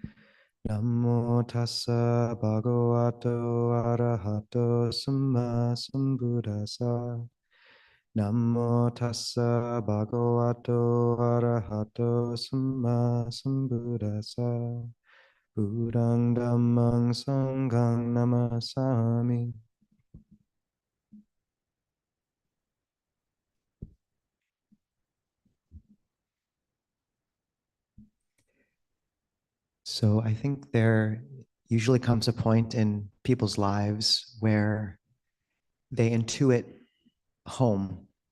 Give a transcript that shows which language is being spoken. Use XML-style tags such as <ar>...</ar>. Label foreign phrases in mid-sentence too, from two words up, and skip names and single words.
<pi>Namo tassa bhagavato arahato samma sambuddhassa. Namo tassa bhagavato arahato samma sambuddhassa. Buddhang dhammang sanghang namasami.</pi> <en>So I think there usually comes a point in people's lives where they intuit home.</en>